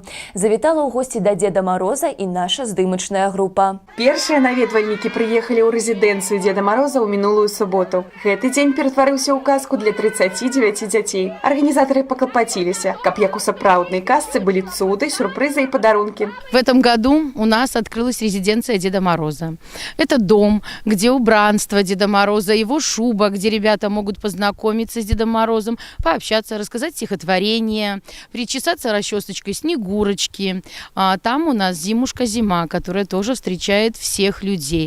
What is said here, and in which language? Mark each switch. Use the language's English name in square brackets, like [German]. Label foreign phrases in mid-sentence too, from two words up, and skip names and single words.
[Belarusian] Завітала ў госці да Дзеда Мароза і наша здымачная група. Першыя наведвальнікі прыехалі ў рэзідэнцыю Дзеда Мароза ў мінулую суботу. Гэты дзень ператварыўся ў казку для 39 дзяцей. Арганізатары паклапаціліся, каб як у сапраўднай казцы былі цуды, сюрпрызы і падарункі. [Russian] В этом году у нас открылась резиденция Деда Мороза. Это дом, где убранство Деда Мороза, его шуба, где ребята могут познакомиться с Дедом Морозом, пообщаться, рассказать стихотворение, причесаться расчесочкой Снегурочки. Там у нас зимушка Зима, которая тоже встречает всех людей.